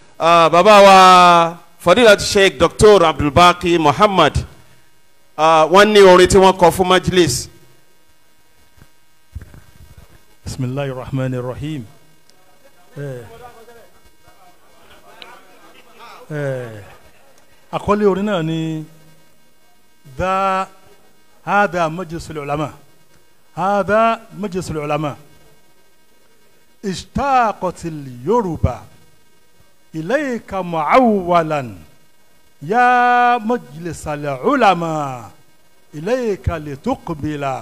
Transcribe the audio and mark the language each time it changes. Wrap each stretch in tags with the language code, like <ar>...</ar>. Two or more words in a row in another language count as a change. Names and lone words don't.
<yo>bàbá wa Fadilat Sheikh Dr. Abdulbaki Muhammad wọ́n ní orin tí wọ́n kọ fún majlis.</yo> <ar>بسم الله الرحمن الرحيم.</ar> <yo>Àkọlé orin náà ni</yo> <ar>هذا مجلس العلماء. هذا مجلس العلماء. اشتاقت اليوروبا إليك معولا يا مجلس العلماء إليك لتقبلا.</ar>